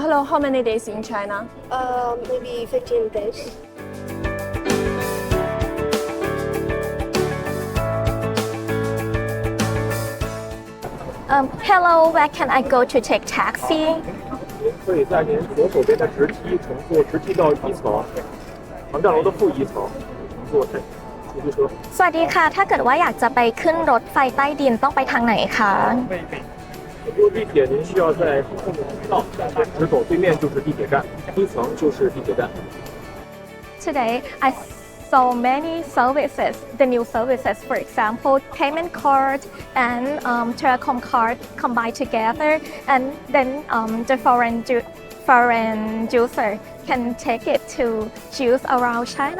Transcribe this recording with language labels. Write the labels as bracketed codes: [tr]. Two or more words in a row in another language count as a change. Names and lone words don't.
[en] how many days in China? Maybe 15 days. Hello, where can I go to take taxi? [zh] 您可以在您左手边的直梯乘坐直梯到1层，航站楼的负1层，乘坐出租车。 [th] สวัสดีค่ะ ถ้าเกิดว่าอยากจะไปขึ้นรถไฟใต้ดินต้องไปทางไหนคะ [zh] 坐地铁您需要在后面道直走对面就是地铁站，1层就是地铁站。 [en] Today I saw many services, the new services, for example, payment card and telecom card combined together, and then the foreign user can take it to choose around China.